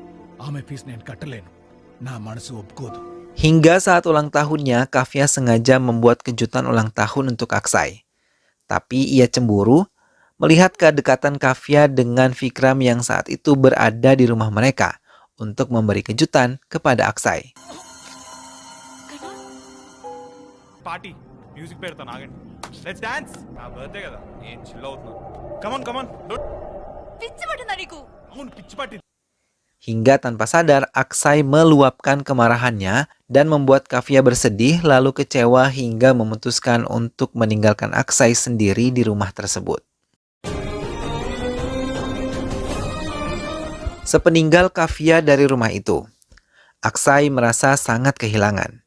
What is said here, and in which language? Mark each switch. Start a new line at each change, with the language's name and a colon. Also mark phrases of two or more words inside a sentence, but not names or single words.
Indonesian: Hingga saat ulang tahunnya, Kavya sengaja membuat kejutan ulang tahun untuk Aksai. Tapi ia cemburu melihat kedekatan Kavya dengan Vikram yang saat itu berada di rumah mereka untuk memberi kejutan kepada Aksai.
English: party music
Telugu: పెడతాను ఆగండి
English: let's dance
Telugu: నా బర్త్డే కదా నేను చిల్ అవుతున్నాను
English: come on come on
Telugu: పిచ్చి పట్టిందా నీకు? అవును పిచ్చి పట్టి
Indonesian: Hingga tanpa sadar, Aksai meluapkan kemarahannya dan membuat Kavya bersedih lalu kecewa hingga memutuskan untuk meninggalkan Aksai sendiri di rumah tersebut. Sepeninggal Kavya dari rumah itu, Aksai merasa sangat kehilangan.